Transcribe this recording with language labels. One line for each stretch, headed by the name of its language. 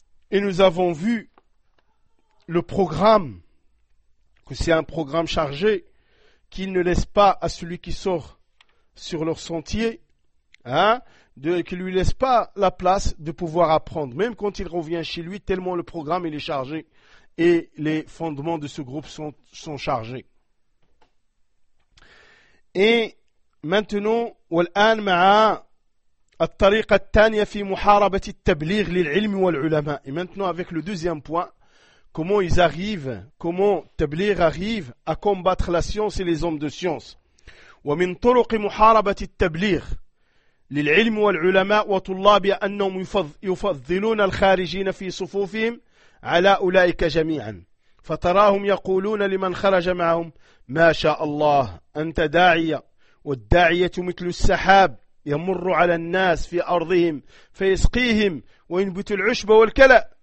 French: Et nous avons vu le programme, que c'est un programme chargé, qu'il ne laisse pas à celui qui sort sur leur sentier, hein, qu'il ne lui laisse pas la place de pouvoir apprendre, même quand il revient chez lui, tellement le programme il est chargé et les fondements de ce groupe sont chargés. Et maintenant,
Arabic: والآن مع الطريقة الثانية في محاربة التبليغ للعلم والعلماء.
French: Et maintenant, avec le deuxième point, comment ils arrivent, comment Tabligh arrive à combattre la science et les hommes de science.
Arabic: ومن طرق محاربة التبليغ للعلم والعلماء وطلاب أنهم يفضلون الخارجين في صفوفهم على أولئك جميعا. فتراهم يقولون لمن خرج معهم ما شاء الله أنت داعية، والداعية مثل السحاب يمر على الناس في أرضهم فيسقيهم وينبت العشب والكلأ.